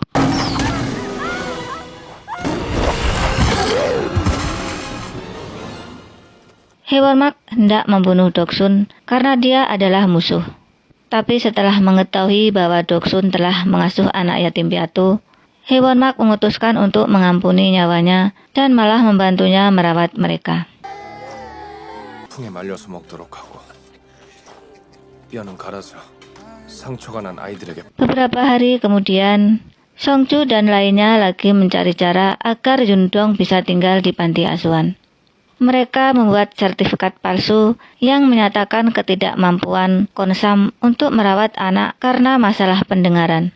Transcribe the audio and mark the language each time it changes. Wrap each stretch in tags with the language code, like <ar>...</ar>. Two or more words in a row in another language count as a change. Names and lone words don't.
<id>Hewonmak hendak membunuh Doksun karena dia adalah musuh. Tapi setelah mengetahui bahwa Doksun telah mengasuh anak yatim piatu, Hewonmak memutuskan untuk mengampuni nyawanya dan malah membantunya merawat mereka.</id> <ko>통에 말려서 먹도록 하고 뼈는 갈아서 상처가 난 아이들에게</ko> <id>Beberapa hari kemudian, Songju dan lainnya lagi mencari cara agar Yundong bisa tinggal di panti asuhan. Mereka membuat sertifikat palsu yang menyatakan ketidakmampuan Konsam untuk merawat anak karena masalah pendengaran.</id>